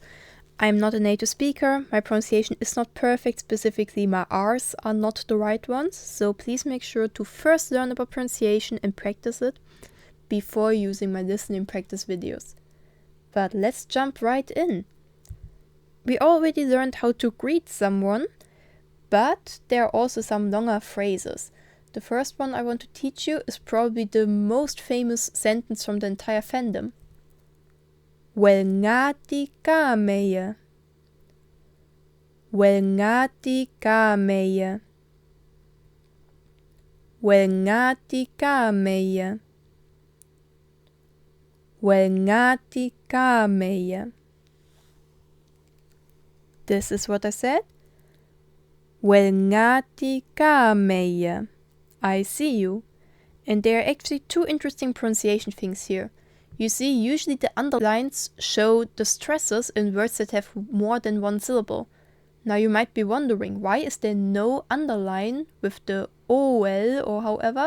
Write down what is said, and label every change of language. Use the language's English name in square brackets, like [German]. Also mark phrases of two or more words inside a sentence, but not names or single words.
[English] I'm not a native speaker, my pronunciation is not perfect, specifically my R's are not the right ones, so please make sure to first learn about pronunciation and practice it before using my listening practice videos. But let's jump right in. We already learned how to greet someone, but there are also some longer phrases. The first one I want to teach you is probably the most famous sentence from the entire fandom. [Artificial languages] Wel ngati ka meya. Wel ngati ka meya. Wel ngati ka meya. Wel ngati ka meya. [English] This is what I said. [Artificial languages] Wel ngati ka meya. [English] I see you. And there are actually two interesting pronunciation things here. You see, usually the underlines show the stresses in words that have more than one syllable. Now you might be wondering, why is there no underline with the OL or however?